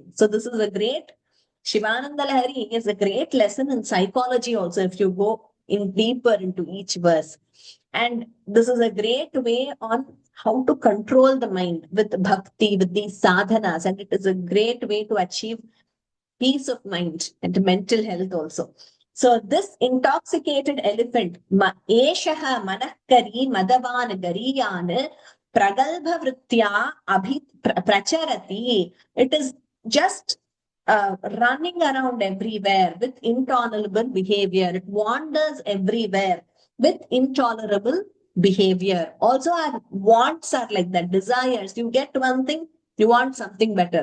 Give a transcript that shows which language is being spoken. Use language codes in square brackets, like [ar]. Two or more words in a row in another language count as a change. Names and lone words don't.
[en] So this is a great, Shivanandalahari is a great lesson in psychology also, if you go in deeper into each verse. And this is a great way on how to control the mind with bhakti, with these sadhanas. And it is a great way to achieve peace of mind and mental health also. So this intoxicated elephant, [sa] eshaha manakari madavan gariyan pragalbha vritya pracharati. [en] It is just running around everywhere with intolerable behavior. It wanders everywhere with intolerable behavior. Also, our wants are like that, desires. You get one thing, you want something better.